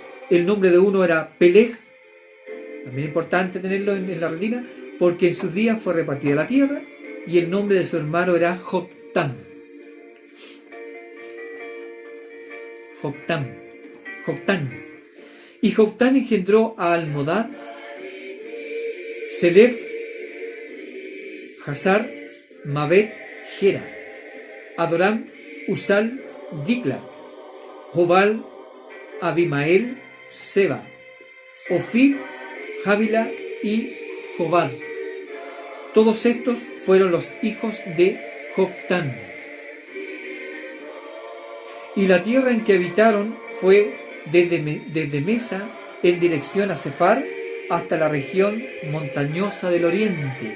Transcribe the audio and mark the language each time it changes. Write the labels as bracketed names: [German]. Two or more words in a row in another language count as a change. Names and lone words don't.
[Spanish] El nombre de uno era Peleg, también importante tenerlo en la retina, porque en sus días fue repartida la tierra, y el nombre de su hermano era Joctán. Joctán. Y Joctán engendró a Almodad, Selef, Hazar, Mabet, Gera, Adoram, Usal, Dikla, Jobal, Abimael, Seba, Ofir, Javila y Jobad. Todos estos fueron los hijos de Joctán. Y la tierra en que habitaron fue desde Mesa en dirección a Sefar hasta la región montañosa del oriente.